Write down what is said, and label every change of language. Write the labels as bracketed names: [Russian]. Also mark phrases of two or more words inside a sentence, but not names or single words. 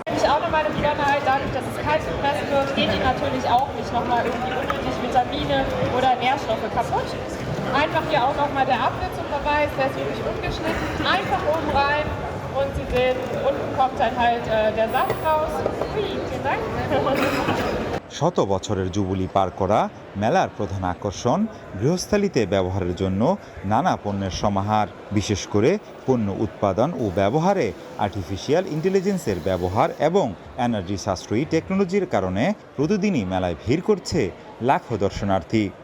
[German] auch nochmal eine Besonderheit, dadurch, dass es kalt gepresst wird, geht die natürlich auch nicht nochmal irgendwie unnötig Vitamine oder Nährstoffe kaputt. Einfach hier auch nochmal der Apfel zum Beweis, der ist wirklich ungeschnitten, einfach oben rein und Sie sehen, unten kommt dann halt der Saft raus. Vielen Dank. [Bangla] শত বছরের জুবলি পার করা মেলার প্রধান আকর্ষণ গৃহস্থালিতে ব্যবহারের জন্য নানা পণ্যের সমাহার, বিশেষ করে পণ্য উৎপাদন ও ব্যবহারে [English] artificial intelligence [Bangla] ব্যবহার এবং এনার্জি সাশ্রয়ী টেকনোলজির কারণে প্রতিদিনই মেলায় ভিড় করছে লাখো দর্শনার্থী।